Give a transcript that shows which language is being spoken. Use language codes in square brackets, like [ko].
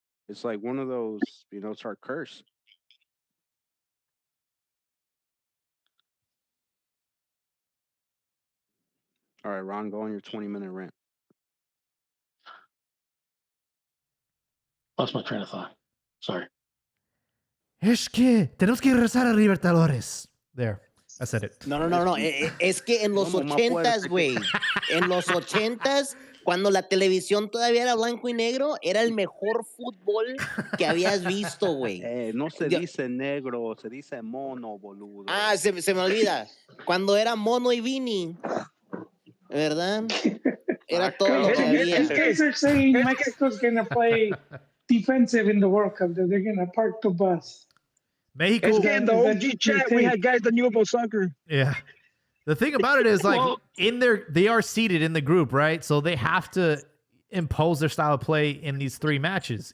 [en] It's like one of those, you know, it's our curse. All right, Ron, go on your 20-minute rant. Lost my train of thought. Sorry. [es] Es que tenemos que regresar a Libertadores. [en] There. I said it. [es] No. Es que en los 80s, güey. En los 80s, cuando la televisión todavía era blanco y negro, era el mejor fútbol que habías visto, güey. No se dice negro, se dice mono, boludo. Ah, se me olvida. Cuando era Mono y Vini, ¿verdad? Era todo lo que había. [en] These guys are saying Mexico's going to play defensive in the World Cup, that they're going to park the bus. Mexico. In the OG chat, we had guys that knew about soccer. Yeah. The thing about it is, like, they are seated in the group, right? So they have to impose their style of play in these 3 matches.